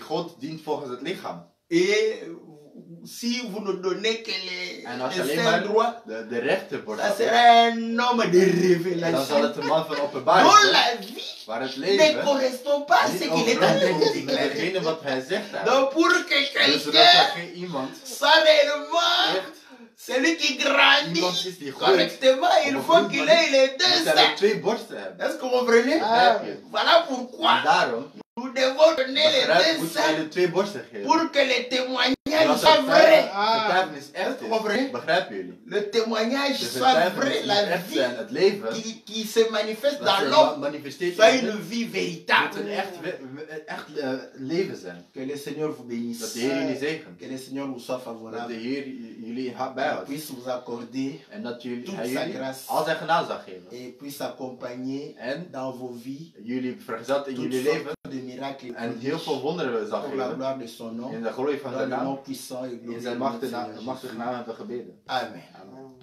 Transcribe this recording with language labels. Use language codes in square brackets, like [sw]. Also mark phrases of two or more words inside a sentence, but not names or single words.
[nl] God dient volgens het lichaam. [fr] Et si vous ne donnez que [nl] En als je [fr] les [nl] alleen [fr] seins [nl] maar [fr] droits, [nl] de rechterborst [fr] ça [nl] hebt, [fr] sera un homme de [nl] dan zal [fr] révélation [nl] het een man van [fr] dont [nl] openbaring zijn. [fr] la vie [nl] Waar het [fr] ne [nl] leven [fr] correspond pas à ce [nl] niet [fr] qu'il est en train de [nl] overeenkomt met [fr] déclarer. [nl] degene wat hij zegt daar. [fr] Donc pour que [nl] Dus zodat [fr] quelqu'un [nl] er geen iemand [fr] soit réellement [nl] echt [fr] celui qui [nl] iemand [fr] grandit [nl] is die groeit. [fr] correctement, il faut qu'il ait les deux [nl] Moet hij [fr] seins. [nl] ook twee borsten hebben. [fr] Est-ce que vous comprenez? [nl] Begrijp je? [fr] Voilà [nl] En [fr] pourquoi [nl] daarom [fr] nous devons donner les [nl] begrijp, [fr] deux [nl] moet hij [fr] seins [nl] de twee borsten geven. [fr] pour que les témoignages [nl] Zodat [fr] soient vrais. [nl] het getuigenis echt [fr] Est-ce que vous comprenez? [nl] is. Begrijpen jullie? [fr] Le témoignage [nl] De [fr] soit vrai, [nl] getuigenis [fr] la [nl] moet echt [fr] vie [nl] zijn. Het leven [fr] qui se manifeste [nl] dat [fr] dans [nl] zich [fr] l'homme [nl] manifesteert [fr] soit [nl] in [fr] une [nl] het [fr] vie [nl] moet [fr] véritable. [nl] een echt leven zijn. [fr] Que le Seigneur vous [nl] Dat [fr] bénisse. [nl] de Heer jullie zegent. [fr] Que le Seigneur vous soit [nl] Dat de [fr] favorable. [nl] Heer jullie bijhoudt. [fr] Puisse vous accorder [nl] En dat [fr] toute [nl] hij [fr] sa [nl] jullie [fr] grâce. [nl] al zijn genade zal geven. [fr] Et puisse accompagner [nl] En [fr] dans vos vies [nl] jullie vergezelt in [fr] toutes [nl] jullie [fr] sortes [nl] leven. [fr] de miracles et [nl] En heel [fr] prodiges [nl] veel wonderen zal [fr] pour la [nl] geven. [fr] gloire de son nom. [nl] In de glorie van [fr] Dans [nl] zijn [fr] le nom [nl] naam. [fr] puissant et [nl] In [fr] glorieux [nl] zijn [fr] de notre Seigneur [nl] machtige [fr] Jésus. [nl] naam hebben we gebeden. [fr] Amen. [nl] Amen.